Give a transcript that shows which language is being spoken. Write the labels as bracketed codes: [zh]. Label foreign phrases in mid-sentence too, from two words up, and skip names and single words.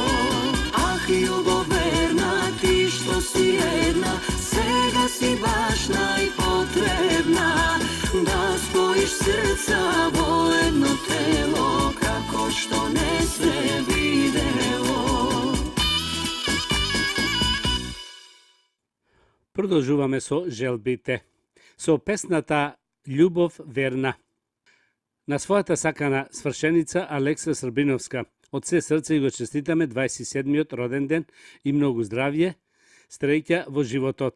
[mk] Ах, љубоверна, ти што си една, сѐ си баш најпотребна, да спојиш срца во едно тело, како што не сѐ видело. Продолжуваме со желбите. Со песната Љубов верна. На својата сакана свршеница Алекса Србиновска, од се срце го честитаме 27-миот роден ден и многу здравје, среќа во животот.